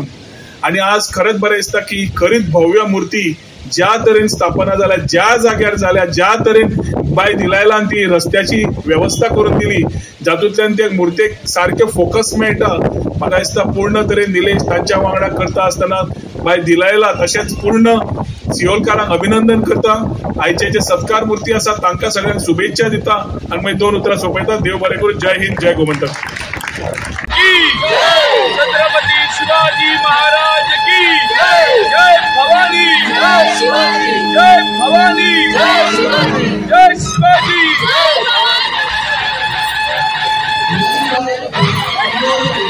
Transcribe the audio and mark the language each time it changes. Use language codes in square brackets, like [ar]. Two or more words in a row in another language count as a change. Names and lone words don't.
[kok] आणि आज खरेंच बरें दिसता की खरीच भव्य मूर्ती ज्या तरेन स्थापना जाल्या, ज्या जाग्यार जाल्या, ज्या तरेन बाय दिलायलान ती रस्त्याची व्यवस्था करून दिली जातूंतल्यान त्या मूर्तेक सारखे फोकस मेळटा. म्हाका दिसता पूर्ण तरेन निलेश तांच्या वांगडा करता आसतना बाय दिलायला तशेंच पूर्ण सिओलकारांक अभिनंदन करता. आयचे जे सत्कार मूर्ती आसा तांकां सगळ्यांक शुभेच्छा दिता आनी मागीर 2 उतरां सोंपयता. देव बरें करूं. जय हिंद, जय गोमंतक. [hi] छत्रपती शिवाजी महाराज की जय. [kok] जय भवानी, जय शिवाजी, जय भवानी, जय शिवाजी, जय शिवाजी, जय भवानी.